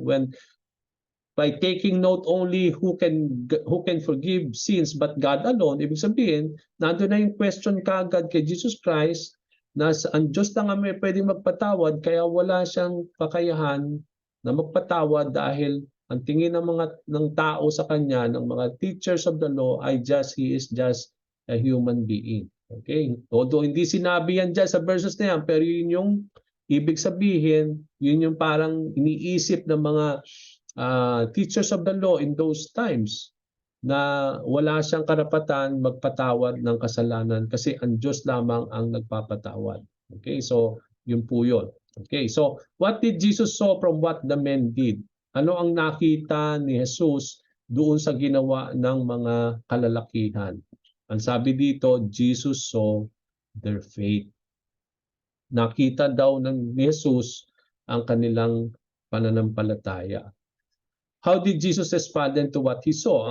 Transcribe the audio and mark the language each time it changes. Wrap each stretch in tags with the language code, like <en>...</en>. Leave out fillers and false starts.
<en>When by taking note only who can forgive sins but God alone,</en> <tl>ibig sabihin, nandoon na yung question kagad kay Jesus Christ na ang Diyos lang ang may pwedeng magpatawad, kaya wala siyang kakayahan na magpatawad dahil ang tingin ng tao sa kanya, ng mga teachers of the law,</tl> <en>he is just a human being.</en> <tl>Okay? Although hindi sinabi yan dyan sa verses na yan, pero yun Ibig sabihin, yun yung parang iniisip ng mga teachers of the law</tl> <en>in those times</en> <tl>na wala siyang karapatan magpatawad ng kasalanan kasi ang Diyos lamang ang nagpapatawad. Okay, so yun po yun.</tl> <en>Okay, so what did Jesus saw from what the men did?</en> <tl>Ano ang nakita ni Jesus doon sa ginawa ng mga kalalakihan? Ang sabi dito,</tl> <en>Jesus saw their faith.</en> <tl>Nakita daw ni Jesus ang kanilang pananampalataya.</tl> <en>How did Jesus respond to what he saw?</en>